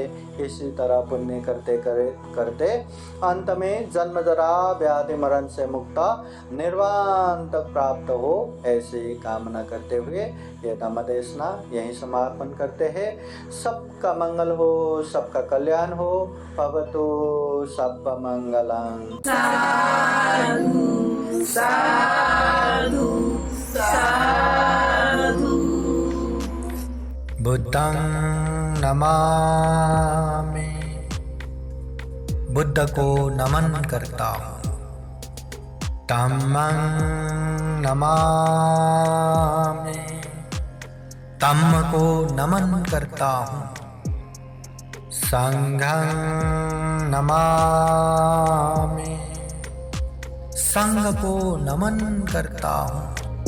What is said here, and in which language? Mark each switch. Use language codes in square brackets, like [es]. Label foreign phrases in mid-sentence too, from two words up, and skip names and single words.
[hi] इसी तरह पुण्य करते करते अंत में जन्म जरा व्याधि मरण से मुक्त निर्वाण तक प्राप्त हो, ऐसी कामना करते हुए ये धम्मदेशना यहीं समापन करते हैं। सबका मंगल हो, सबका कल्याण हो। [pi] भवतु सब्ब मंगलम्। [hi] साधु साधु साधु। [pi] बुद्धं नमामि, [hi] बुद्ध को नमन करता हूँ। [pi] धम्मं नमामि, [hi] धम्म को नमन करता हूँ। [pi] संघं नमामि, [hi] संघ को नमन करता हूँ।